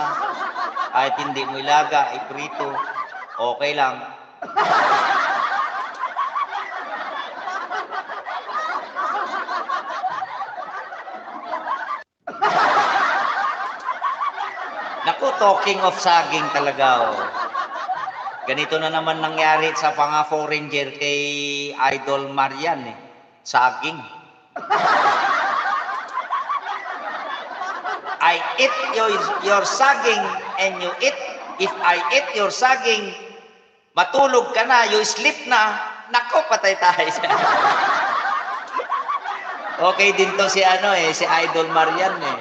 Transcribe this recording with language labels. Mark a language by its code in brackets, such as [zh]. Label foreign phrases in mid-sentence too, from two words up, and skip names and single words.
[tl] Kahit hindi mo ilaga, iprito, okay lang. Naku, [en] talking of [tl] saging talaga, oh. Ganito na naman nangyari sa mga foreigner kay Idol Marian, eh. Saging. [en] I eat your saging and you eat. If I eat your saging, [tl] matulog ka na, [en] you sleep na. [tl] Nako, patay tayo. Okay din to si ano eh, si Idol Marian eh.